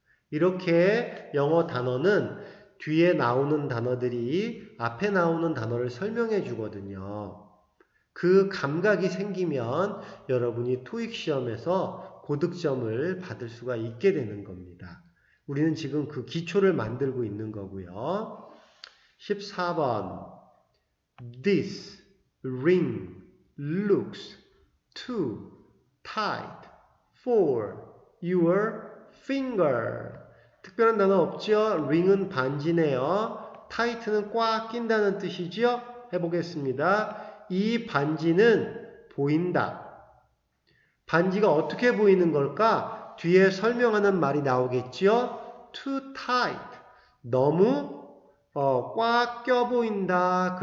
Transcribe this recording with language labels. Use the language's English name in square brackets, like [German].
[Korean] 이렇게 영어 단어는 뒤에 나오는 단어들이 앞에 나오는 단어를 설명해 주거든요. 그 감각이 생기면 여러분이 토익 시험에서 고득점을 받을 수가 있게 되는 겁니다. 우리는 지금 그 기초를 만들고 있는 거고요. [English] 14번 This ring looks too tight for your finger. [Korean] 특별한 단어 없죠? ring은 반지네요. tight는 꽉 낀다는 뜻이죠? 해보겠습니다. 이 반지는 보인다. 반지가 어떻게 보이는 걸까? 뒤에 설명하는 말이 나오겠죠? [English] Too tight. [Korean] 너무 꽉 껴 보인다.